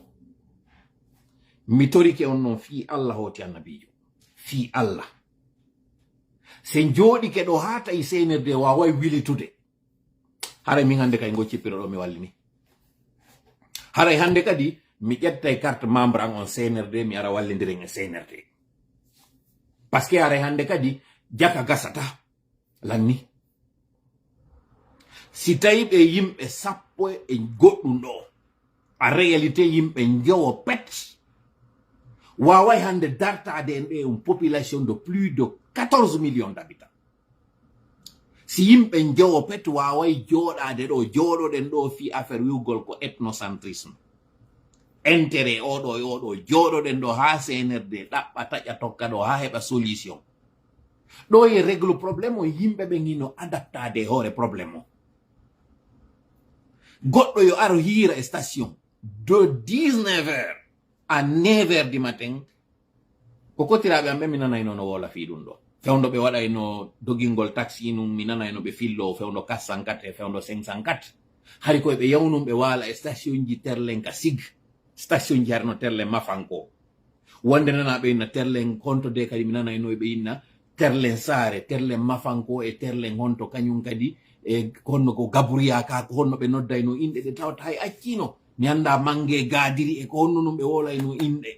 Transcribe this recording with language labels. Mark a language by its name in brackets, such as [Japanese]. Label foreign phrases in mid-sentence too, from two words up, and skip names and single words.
[Fula] Mi torike on noon fi Allah hoti annabijo fi Allah se jooɗike ɗo ha tawi CNRD wawai wilitude. Haray min hande kay goccipiro ɗo mi wallini. Haray hande kadi mi ƴettay [French] carte membre [Fula] an on CNRD mi ara wallidiren e CNRD. Parce que haray hande kadi jaka gasata lanni. Si tawi ɓe yimɓe sappo e goɗɗum ɗo a réalité yimɓe jowo pet waway hande dartade en ɓe [French] une population de plus de 14 millions d'habitants. [Fula] Si yimɓe jowo pet waway joɗade ɗo joɗoɗen ɗo fi affaire wiwgol ko ethnocentrisme intérêt oɗo e oɗo joɗoɗen ɗo ha CNRD ɗaɓɓa taƴa tokka ɗo ha heɓa solution ɗo e [French] règle probléme [Fula] o yimɓe ɓe gino adaptade hoore probléme o. Goɗɗo yo aro hira e station [French] de 19h à 9h du matin [Fula] ko kotiraɓe am ɓe mi nanayno no wola fi ɗum ɗo. Fewndo ɓe waɗayno dogingol taxi num mi nanayno ɓe fillo fewndo 404 e fewndo 504 hari koye ɓe yawnum ɓe waala e station ji terlen ka sig station ji harno terlen mafanko wonde nanaɓe inna terlen honto de kadi mi nanayno ɓe inna terlen saare terlen mafanko e terlen honto kañum kadi e honno ko gaburia ka ko honno ɓe noddayno inɗe ɗe tawata hay accino mi anda mange gadiri e ko honno num ɓe wolayno inɗe.